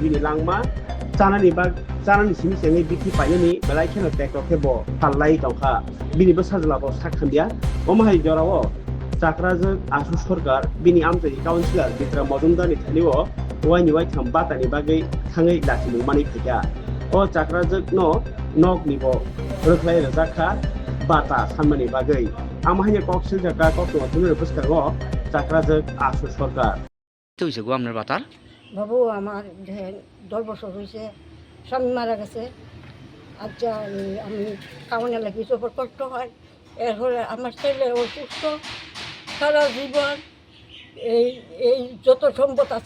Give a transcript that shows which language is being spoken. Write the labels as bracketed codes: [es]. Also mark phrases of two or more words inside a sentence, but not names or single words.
[trp] बिनि लांमा चानानि सिमिसेङै बिखि पायनि बेलाइखेनो टेक्टकेबो फाललाई दंखा बिनिबो साजलाबो साखान्दिया अमाहाय जरावो जाग्राजों आसु सरकार बिनि आमचाइ काउन्सिलर बिक्रा मजुमदारनि थानिव वाइनि वाइथाम बातानि बागै थाङै लाखिनो मानि फैया अ जाग्राजों नगनिबो रोख्लाय रजाखा बाता सानमानि बागै आमाहायनि कक्सिल जाग्रा कक्सवाथिनो पुस्तकाव जाग्राजों आसु सरकार [bn] হয়েছে গো আপনার বাতার বাবু আমার 10 বছর হয়েছে স্বামী মারা গেছে আচ্ছা আমি কামনে লাগি সবার কষ্ট হয় এরপরে আমার ছেলে অসুস্থ সারা জীবন এই এই যত সম্পদ আছে